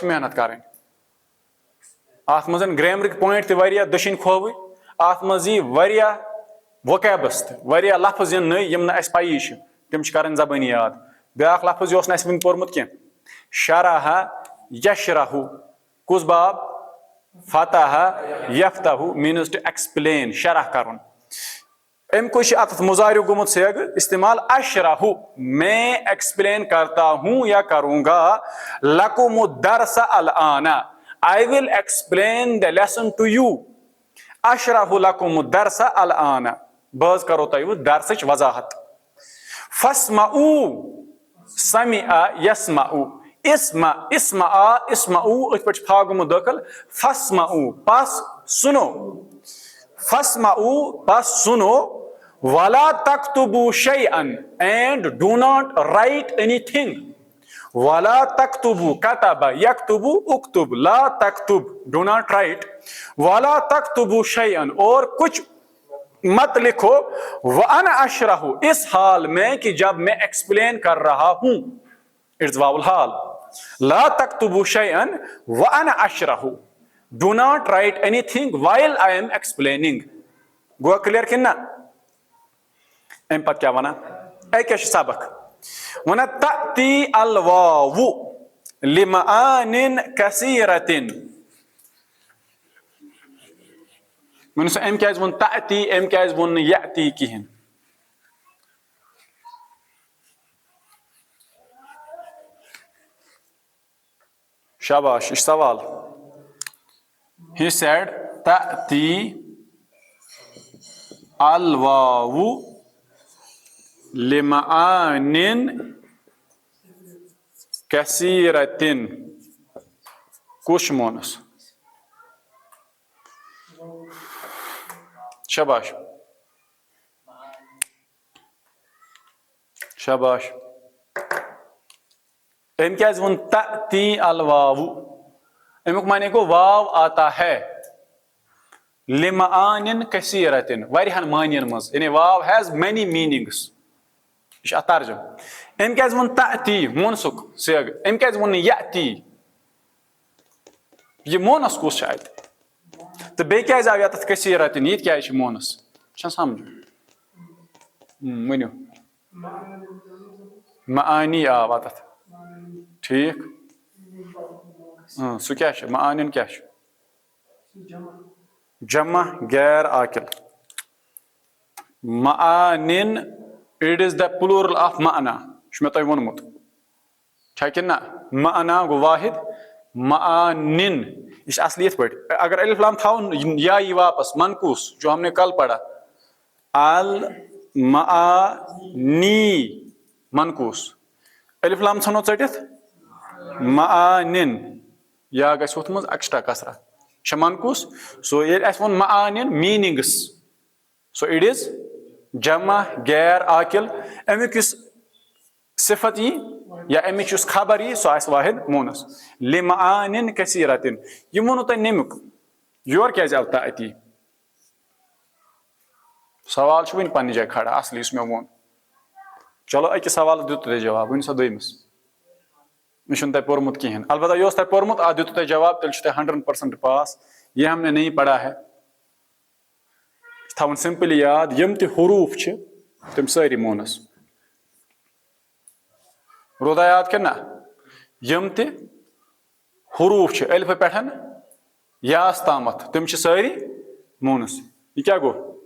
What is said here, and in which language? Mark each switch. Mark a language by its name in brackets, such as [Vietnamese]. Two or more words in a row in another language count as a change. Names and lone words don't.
[Kashmiri] چھِ محنت کرٕنۍ اتھ منٛز گریمرٕکۍ پویِنٹ تہِ واریاہ دٔچھِنۍ کھووٕرۍ اتھ منٛز یی واریاہ ووکیبس تہِ واریاہ لفظ یِن نٔے یِم نہٕ اَسہِ پَیی چھِ تِم چھِ کرٕنۍ زبٲنی یاد بیاکھ لفظ یہِ اوس نہٕ اَسہِ وُنہِ پوٚرمُت کینٛہہ [Arabic] شرح یشرح [Kashmiri] کُس [Arabic] باب فتح یفتح [Kashmiri] میٖنٕز [English] to explain [Kashmiri] شرح کرُن اَمہِ کُے چھُ اتھ مُضارِع گوٚمُت سیگہٕ استعمال اشرح [Urdu] میں ایکسپلین کرتا ہوں یا کروں گا [Arabic] لکم الدرس الآن [English] I will explain the lesson to you [Arabic] اشرح لکم الدرس الآن [Kashmiri] بہٕ حظ کرو تۄہہِ درسٕچ وضاحت [Arabic] فاسمعوا سمع یسمع اسمع اسمع اسمعوا [Kashmiri] أتھۍ پٮ۪ٹھ چھُ فا گوٚمُت دٲخل [Arabic] فاسمعوا [Urdu] پس سُنو [Arabic] فاسمعوا [Urdu] پس سُنو [Arabic] ولا تکتبوا شیئا [English] and do not write anything [Arabic] ولا تکتبوا کتب یکتب اکتب لا تکتب [English] do not write [Arabic] ولا تکتبوا شیئا [Urdu] اور کچھ مت لکھو [Arabic] وانا [Kashmiri] اشرح [Urdu] اس حال میں کہ جب میں ایکسپلین کر رہا ہوں [Kashmiri] اٹس [Arabic] واو الحال لا تکتبوا شیئا وانا اشرح [English] do not write anything while I am explaining [Kashmiri] گوٚو کلیئر کِنہٕ نہ امہِ پتہٕ کیٛاہ ونان أکیاہ چھُ سبق ونان [Arabic] تأتی الواو لمعان کثیرۃ [Kashmiri] ؤنِو سا أمۍ کیازِ ووٚن تأتی أمۍ کیازِ ووٚن نہٕ یأتی کِہینۍ شاباش یہِ چھُ سوال [English] he said [Arabic] تأتی الواو لمعان کثیرۃ [Kashmiri] کُس چھُ مونس شاباش شاباش أمۍ کیازِ ووٚن [Arabic] تأتی الواو [Kashmiri] امیُک معنی گوٚو [Urdu] واو آتا ہے [Arabic] لمعان کثیرۃ [Kashmiri] واریاہن معنین منٛز یعنی واو [English] has many [Kashmiri] میٖنِنگٕس یہِ چھُ اتھ ترجُم أمۍ کیازِ ووٚن تأتی مونسُک سیگ أمۍ کیازِ ووٚن نہٕ یأتی یہِ مونس کُس چھُ اتہِ تہٕ بیٚیہِ کیازِ آو یتھ کثیرۃ یہِ تہِ کیازِ چھُ مونس چھُنہ سمجھ ؤنِو معانی آو اتھ ٹھیٖک سُہ کیاہ چھُ معانین کیاہ چھُ جمع غیر عاقل معانین [English] it is the plural of [Kashmiri] معنا چھُ مےٚ تۄہہِ ووٚنمُت چھا کِنہٕ نہ معنا گوٚو واحد معانین یہ چھُ اصلی یِتھ پٲٹھۍ اگر الف لام تھاوُن یا یی واپس منقوس [Urdu] جو ہم نے کل پڑھا [Kashmiri] المعانی منقوس الف لام ژھٕنو ژٔٹِتھ معانین یا گژھِ ہُتھ منٛز ایکسٹرا کسرا چھا منقوس سو ییٚلہِ اَسہِ ووٚن معانین میٖنِنگٕس سو [English] it is [Kashmiri] جمع غیر عاقل امیُک یُس صفت یی یا امِچ یُس خبر یی سُہ آسہِ واحد مونس [Arabic] لمعان کثیرۃ [Kashmiri] یہِ ووٚنوٕ تۄہہِ نمیُک یورٕ کیازِ آو تأتی سوال چھُ وُنہِ پننہِ جایہِ کھڑا اصلی یُس مےٚ ووٚن چلو أکِس سوالس دیُتوٕ تۄہہِ جواب ؤنِو سا دوٚیمِس مےٚ چھُنہٕ تۄہہِ پوٚرمُت کِہینۍ البتہ یہِ اوس تۄہہِ پوٚرمُت اتھ دیُتوٕ تۄہہِ جواب تیٚلہِ چھُ تۄہہِ 100% پاس [Urdu] یہ ہم نے نہیں پڑھا ہے [Kashmiri] تھاوُن سمپلی یاد یِم تہِ حروٗف چھِ تِم سٲری مونس روٗدا یاد کِنہٕ نہ یِم تہِ حروٗف چھِ الفہٕ پٮ۪ٹھ یاس تامتھ تِم چھِ سٲری مونس یہِ کیاہ گوٚو